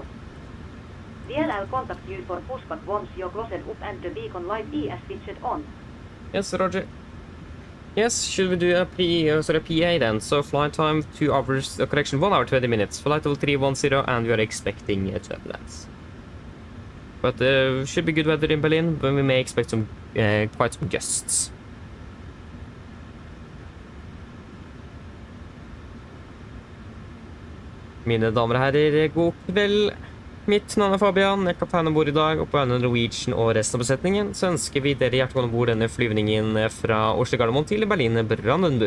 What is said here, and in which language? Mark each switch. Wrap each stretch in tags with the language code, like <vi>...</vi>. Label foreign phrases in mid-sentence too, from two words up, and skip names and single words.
<en>DLL contact you for pushback once your closet up and the beacon light is switched on. Yes, Roger. Yes, should we do a PA then? So flight time 2 hours, correction 1 hour 20 minutes. Flight level 310, and we are expecting turbulence. But should be good weather in Berlin, but we may expect some quite some gusts.</en> <no>Mine damer og herrer, god kveld. Mitt navn er Fabian, jeg er kaptein om bord i dag, og på Oslo Norwegian og resten av besetningen så ønsker vi dere hjertelig om bord denne flyvningen fra Oslo Gardermoen til Berlin Brandenburg.</no>